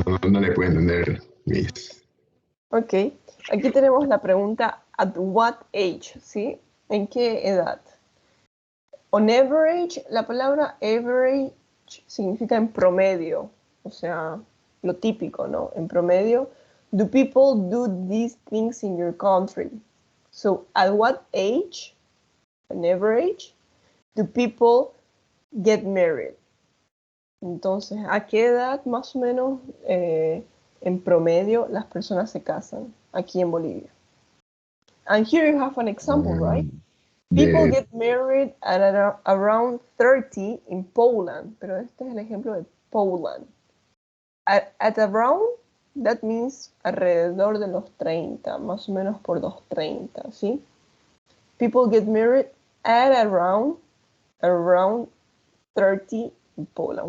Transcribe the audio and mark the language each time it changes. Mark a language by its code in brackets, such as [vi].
[es] No le puedo entender, Miss. Ok, aquí tenemos la pregunta [en] at what age, [es] ¿sí? ¿En qué edad? [en] On average, [es] la palabra average significa en promedio, o sea, lo típico, ¿no? En promedio, [en] do people do these things in your country? So, at what age, on average, do people get married? [es] Entonces, ¿a qué edad más o menos en promedio las personas se casan aquí en Bolivia? [en] And here you have an example, right? People get married at around 30 in Poland, [es] pero este es el ejemplo de [en] Poland. At around, that means [es] alrededor de los 30, más o menos por los 30, ¿sí? [en] People get married at around 30 in Poland.